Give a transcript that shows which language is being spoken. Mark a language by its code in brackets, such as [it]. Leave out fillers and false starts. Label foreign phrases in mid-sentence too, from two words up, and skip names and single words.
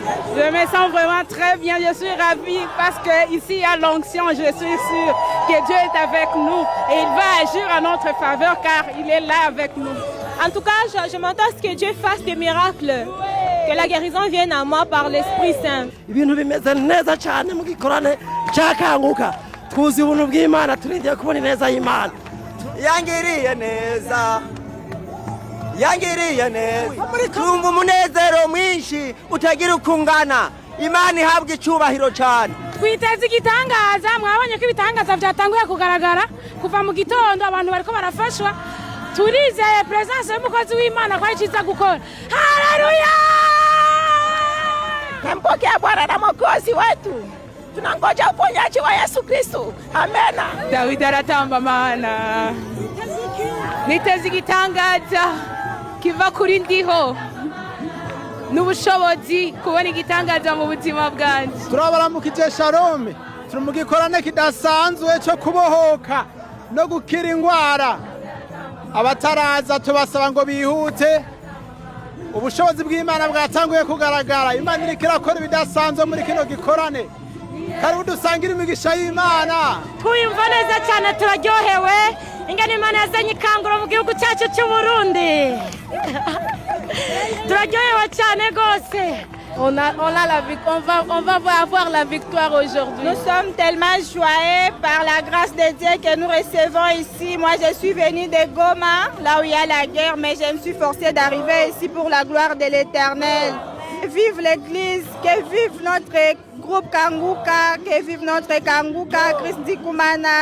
[fr] Je me sens vraiment très bien, je suis ravie parce qu'ici il y a l'onction, je suis sûre que Dieu est avec nous et il va agir en notre faveur car il est là avec nous. En tout cas, je m'attends à ce que Dieu fasse des miracles, que la guérison vienne à moi par l'Esprit Saint. [rn] Ibintu bimeze neza cyane mu gikorane cyakanguka twuzi ubuntu bw'Imana turindiye kubona neza y'Imana yangiriye neza turumva umunezero mwinshi utagira ukungana Imana ihabwa icyubahiro cyane Twiteze igitangaza mwabonye ko ibitangaza byatanguye kugaragara kuva mu gitondo abantu bariko barafashwa turizeye presence y'umukozi w'Imana kwa ikiza gukora haleluya [sw] Kampokea Bwana na Mwokozi wetu tunangoja uponyaji wa Yesu Kristo amena [rn] Dawidi aratamba mana niteze igitangaza kiva kuri ndiho n'ubushobozi kubona igitangaza mu buzima bwanjye turabaramukije Shalom turi mu gikorane kidasanzwe cyo kubohoka no gukira ingwara abataraza tubasaba ngo bihute ubushobozi bw'Imana bwatanguye kugaragara Imana iriko irakora ibidasanzwe muri kino gikorane karibu dusangire imigisha y'Imana twiyumva neza cyane turaryohewe ingene Imana yazanye ikanguro mu gihugu cyacu cy'u Burundi turaryohewe cyane gose [fr] on va avoir la victoire aujourd'hui. Nous sommes tellement joyeux par la grâce de Dieu que nous recevons ici. Moi, je suis venue de Goma, là où il y a la guerre, mais je me suis forcée d'arriver ici pour la gloire de l'Éternel. Vive l'Église, que vive notre groupe Kanguka, que vive notre Kanguka, Christ Ndikumana.